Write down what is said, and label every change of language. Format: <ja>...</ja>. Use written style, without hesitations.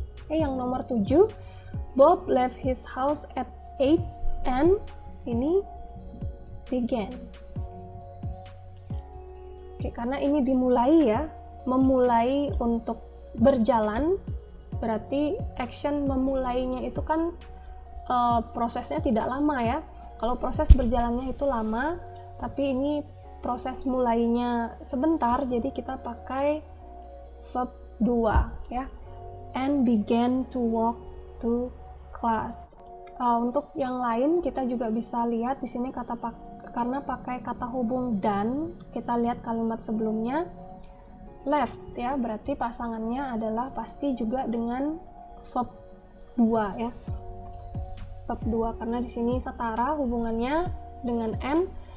<id>Yang nomor 7,</id> <en>Bob left his house at 8 and</en> <id>ini</id> <en>began.</en> <id>Karena ini dimulai ya, memulai untuk berjalan, berarti action memulainya itu kan prosesnya tidak lama ya. Kalau proses berjalannya itu lama, tapi ini proses mulainya sebentar, jadi kita pakai verb 2 ya.</id> <en>And began to walk to class.</en> <id>Untuk yang lain kita juga bisa lihat di sini karena pakai kata hubung dan, kita lihat kalimat sebelumnya left ya, berarti pasangannya adalah pasti juga dengan verb 2 ya. Verb 2 karena di sini setara hubungannya dengan and.</id>